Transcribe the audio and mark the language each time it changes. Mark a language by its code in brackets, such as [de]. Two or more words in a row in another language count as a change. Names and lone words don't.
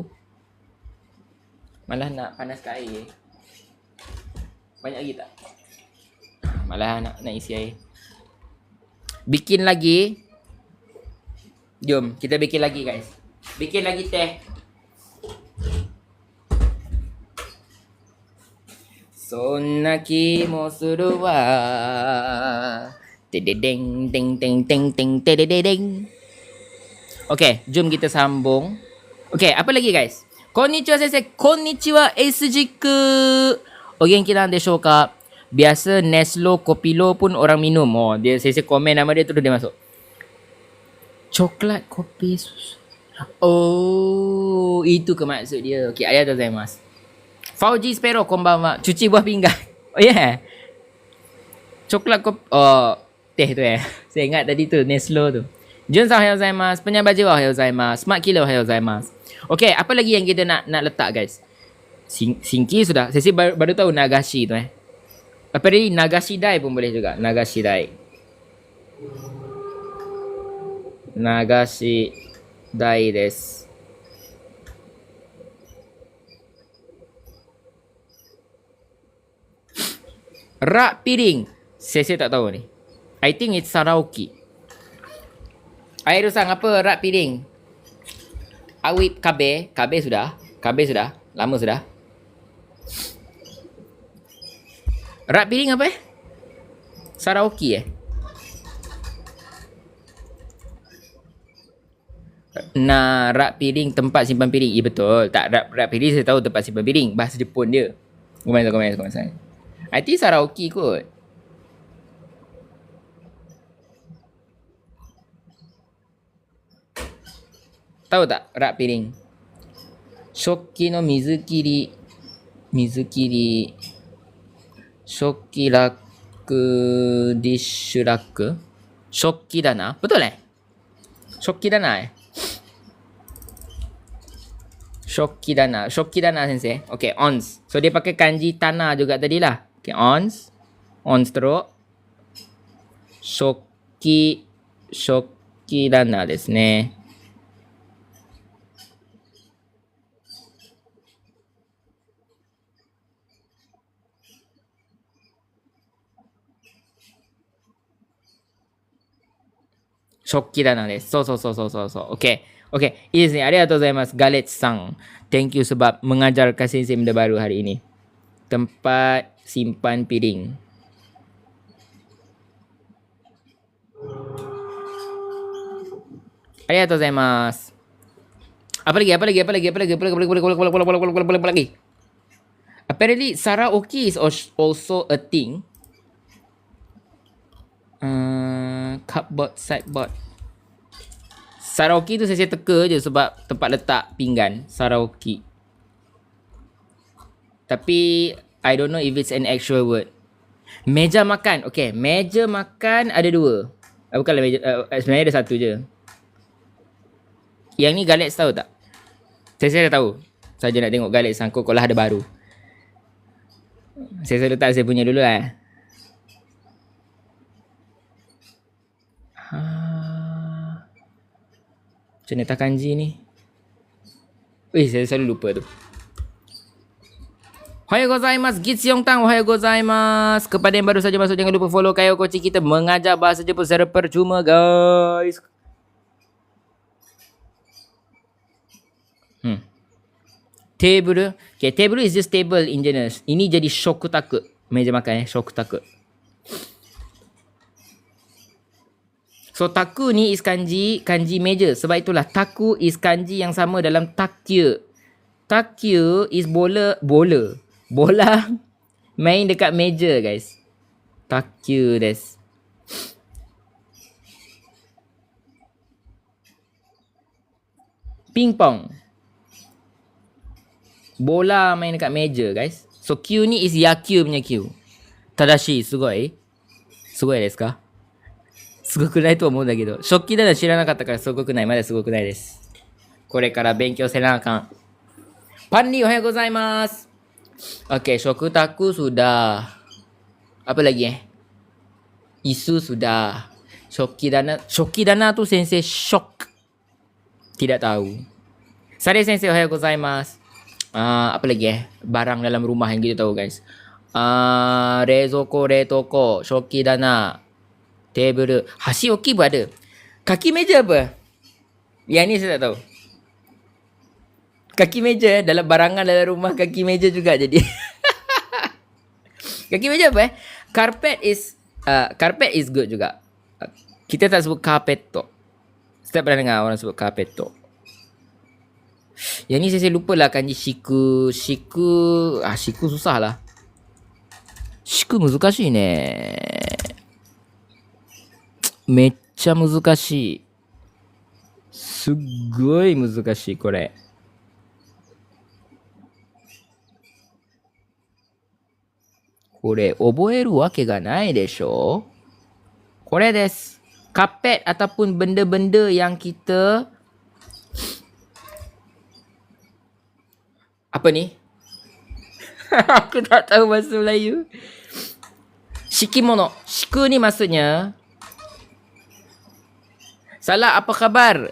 [ms] Malah nak panaskan air. Banyak lagi tak? Malah nak isi air. Bikin lagi. Jom, kita bikin lagi guys. Bikin lagi teh. [ja] そんな気もするわ Tededeng, deng, deng, deng, deng, tededeng. [ms] Okay, jom kita sambung. Okay, apa lagi guys? [ja] こんにちは先生、こんにちはAce-jiku. お元気なんでしょうか? [ms] Biasa Neslo, Kopilo pun orang minum. Oh, dia sensei komen nama dia terus dia masuk. Coklat kopi susu. Oh, itu ke maksud dia. [ja] Okay, arigatou gozaimasu. Fauji Sparrow, konbanwa. [ms] Cuci buah pinggan. Oh yeah. Coklat kopi. Oh, teh tu Saya ingat tadi tu, Neslo tu. [ja] Junさん、おはようございます. Penyabar jiwa, ohayou gozaimasu. Smart killer, おはようございます. [ms] Okay, apa lagi yang kita nak letak guys? Singki sudah. Saya baru tahu Nagashi tu Apa ni? [ja] 流し台 [ms] pun boleh juga. [ja] 流し台。流し台です. [ms] Rak piring. Saya tak tahu ni. [en] I think it's Saraoki. [ms] Air-usang apa rak piring? Awip kabe. Kabe sudah. Lama sudah. Rak piring apa Saraoki Nah, rak piring tempat simpan piring. Ya betul. Tak, rak piring saya tahu tempat simpan piring. Bahasa Jepun dia. Komen. [en] I think Saraoki kot. [ms] Tahu tak rak piring? [ja] 食器の水切り. Shokki raku dish raku. 食器棚. Betul 食器棚食器棚先生. [ms] Okay, ons. So dia pakai kanji tanah juga tadi lah. [ja] Okay, [ms] ons teruk. [ja] 食器棚ですね. 食器棚です. [en] So. Okay. [ja] I いですね。ありがとうございます。Galetさん. [en] Thank you [ms] sebab mengajarkan sensei benda baru hari ini. Tempat simpan piring. [ja] ありがとうございます. [ms] Apa lagi? [en] Apparently Saraoki is also a thing. Cupboard, sideboard. [ms] Saraoki tu saya teka je sebab tempat letak pinggan. Saraoki. [en] Tapi I don't know if it's an actual word. [ms] Meja makan. Okay, meja makan ada dua. Bukanlah meja, sebenarnya ada satu je. Yang ni Galex tahu tak? Saya dah tahu. Saja nak tengok Galex sangkut kalau ada baru. Saya letak saya punya dulu lah. Macam mana tak kanji ni? Saya selalu lupa tu. [ja] おはようございます。Gitsyong Tang。おはようございます. [ms] Kepada yang baru saja masuk, jangan lupa follow Kayo Koci. Kita mengajar bahasa Jepun secara percuma, guys. Table. [en] Okay, table is just table in general. [ms] Ini jadi shokutaku. Meja makan shokutaku. So taku ni is kanji meja. Sebab itulah taku is kanji yang sama dalam takyu. Takyu is bola main dekat meja, guys. [ja] 卓球です。ピンポン. [ms] Bola main dekat meja, guys. So Q ni is yakyu punya Q. [ja] Tadashi、すごい。すごいですか? すごくないと思うんだけど、食器棚知らなかったからすごくない。まだすごくないです。これから勉強せなあかん。パンリーおはようございます。 [ms] Okay, shokutaku sudah. Apa lagi Isu sudah. Shoki dana tu sensei shock. Tidak tahu. [ja] Sari先生おはようございます. [ms] Apa lagi barang dalam rumah yang kita tahu, guys. Rezoko, retoko, shoki dana, table. Hasioki pun ada. Kaki meja apa? Yang ni saya tak tahu. Kaki meja dalam barangan dalam rumah, kaki meja juga jadi. Kaki meja apa [en] Carpet is Carpet is good [ms] juga. Kita tak sebut carpeto. Saya pernah dengar orang sebut carpeto. Yang ni saya lupa lah kanji shiku. Shiku susah lah. [ja] Shiku 難しいね。めっちゃ難しい。すっごい難しい、これ。これ、覚えるわけがないでしょ? [ms] これです。Karpet ataupun benda-benda yang kita... Apa ni? Aku tak tahu bahasa Melayu. Shikimono. Shiku ni maksudnya... Salah, apa khabar?